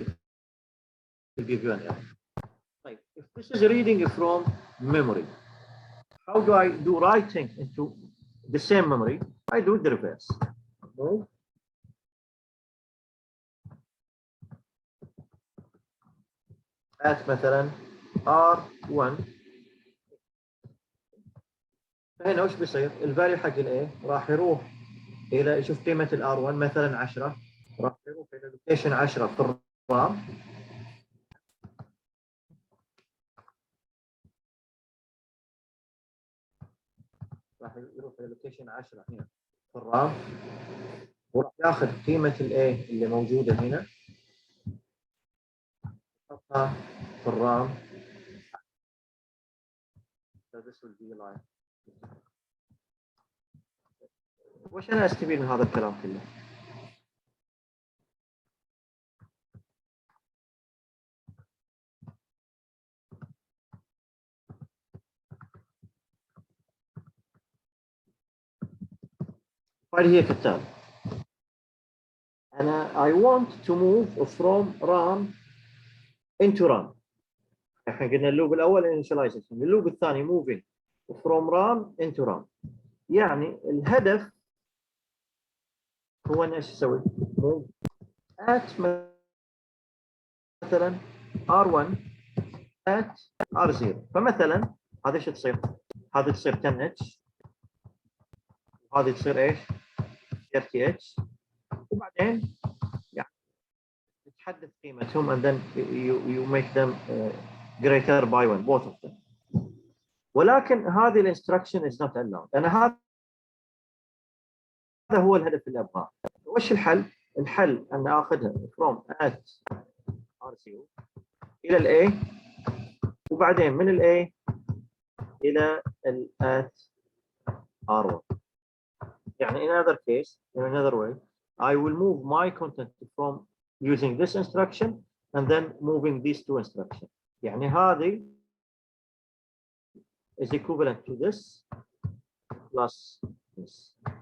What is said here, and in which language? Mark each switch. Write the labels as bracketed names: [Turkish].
[English] It will give you an error. Like, if this is reading from memory, how do I do writing into the same memory? I do the reverse. Move at مثلا R1. [Arabic] فهنا وش بيصير؟ الفاليو حق الايه راح يروح الى يشوف قيمه الار1 مثلا 10 راح يروح الى لوكيشن 10 في الرام راح يروح الى لوكيشن 10 هنا في الرام وراح ياخذ قيمه الايه اللي موجوده هنا يحطها في الرام. [English] So this will be like [Arabic] وش انا استفيد من هذا الكلام كله؟ فهذه هي كالتالي. [English] أنا I want to move from RAM into RAM. [Arabic] احنا قلنا اللوب الأول initialization، اللوب الثاني [English] moving from RAM into RAM. [Arabic] يعني الهدف هو أن ايش يسوي؟ move at مثلا R1 at R0. فمثلا هذا ايش تصير؟ هذه تصير 10H وهذه تصير ايش؟ 30H وبعدين يعني تحدث قيمتهم [English] and then you make them greater by 1 both of them. [Arabic] ولكن هذه الانستراكشن [English] is not allowed. [Arabic] أنا هذا هو الهدف اللي أبغاه. وش الحل؟ الحل أن آخذها [English] from at R0 [Arabic] إلى ال A وبعدين من ال A إلى ال at R1. يعني [English] in another case, in another way, I will move my content from using this instruction and then moving these two instructions. [Arabic] يعني هذه [English] is equivalent to this plus this.